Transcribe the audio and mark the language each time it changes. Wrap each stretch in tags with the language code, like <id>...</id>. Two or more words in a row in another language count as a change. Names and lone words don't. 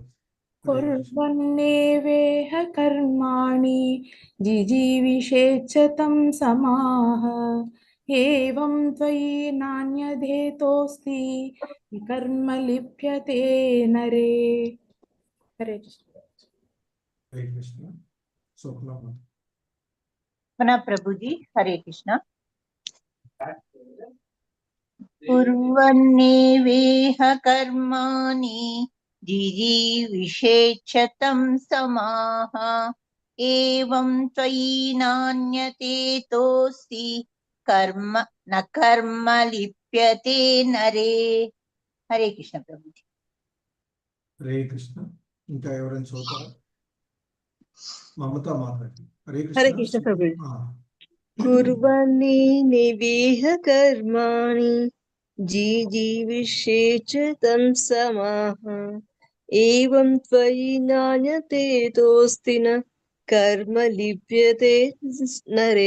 <sa>कुर्वन्नेवेह कर्माणि जिजीविषेच्छतं समाह एवं त्वयि नान्यधेतोस्ति कर्म लिप्यते नरे.</sa> <te>హరే కృష్ణ. హరే కృష్ణ. స్వప్న</te> <hi>पुनः प्रभु जी हरे कृष्ण।</hi> <sa>कुर्वन्नेवेह कर्माणि जिजीविषेच्छतं समाः एवं त्वयि नान्यते तोऽस्ति कर्म न कर्म लिप्यते नरे।</sa> <hi>हरे कृष्ण प्रभु जी।</hi> <te>హరే కృష్ణ. ఇంకా ఎవరైనా చదువుతారా? మమతా మాతాజీ. హరే హరే కృష్ణ. కృష్ణ ప్రభు. ఆ.</te> <sa>कुर्वन्नि निवेह कर्माणि जीजीविषेच्छतं समाह एवं त्वयि नान्यते तोस्ति न कर्म लिप्यते नरे.</sa>